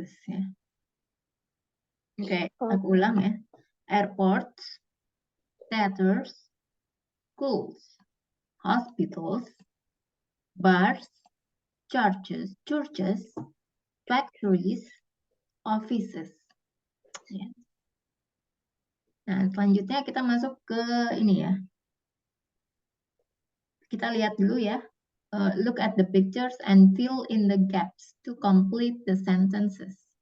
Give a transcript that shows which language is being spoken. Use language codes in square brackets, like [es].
[id] Ya. Oke, aku ulang ya. [en] Airports, theaters, schools, hospitals, bars, churches, factories, offices. [id] Ya. Nah, selanjutnya kita masuk ke ini ya. Kita lihat dulu ya. [en] Look at the pictures and fill in the gaps to complete the sentences.